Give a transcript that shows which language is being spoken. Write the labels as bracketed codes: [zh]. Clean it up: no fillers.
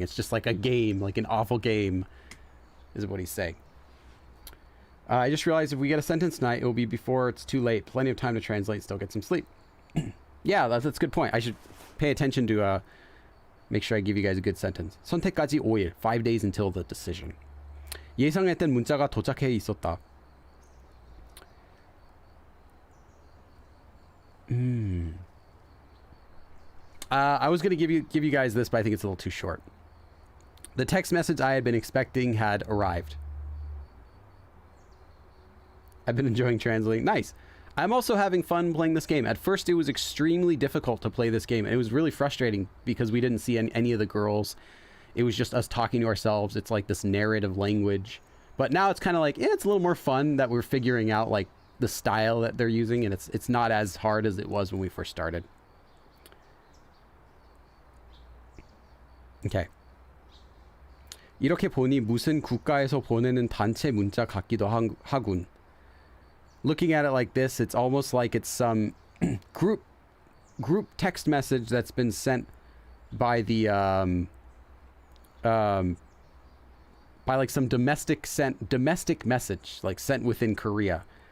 [en] It's just like a game, like an awful game, is what he's saying. I just realized if we get a sentence tonight, it will be before it's too late. Plenty of time to translate, still get some sleep. Yeah, that's a good point. I should pay attention to make sure I give you guys a good sentence. [ko] 선택까지 5일, [en] 5 days until the decision. [ko] 예상했던 문자가 도착해 있었다. [en] I was going to give you guys this, but I think it's a little too short. The text message I had been expecting had arrived. I've been enjoying translating. Nice. I'm also having fun playing this game. At first, it was extremely difficult to play this game. And it was really frustrating because we didn't see any of the girls. It was just us talking to ourselves. It's like this narrative language. But now it's kind of like, it's a little more fun that we're figuring out like the style that they're using. And it's not as hard as it was when we first started. Okay. [ko] 이렇게 보니 무슨 국가에서 보내는 단체 문자 같기도 하군. [en] Looking at it like this, it's almost like it's some group text message that's been sent by the by like some domestic message, like sent within Korea.